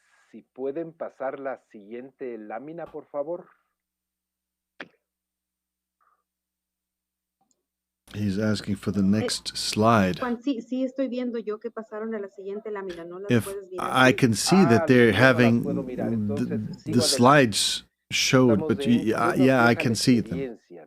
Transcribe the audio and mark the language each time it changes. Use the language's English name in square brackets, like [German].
[Spanish] Si pueden pasar la siguiente lámina, por favor. [English] He's asking for the next slide. [Spanish] Juan, sí estoy viendo yo que pasaron a la siguiente lámina. No las [English] If [Spanish] puedes mirar. [English] I can see that they're having the slides showed, but yeah, I can see them.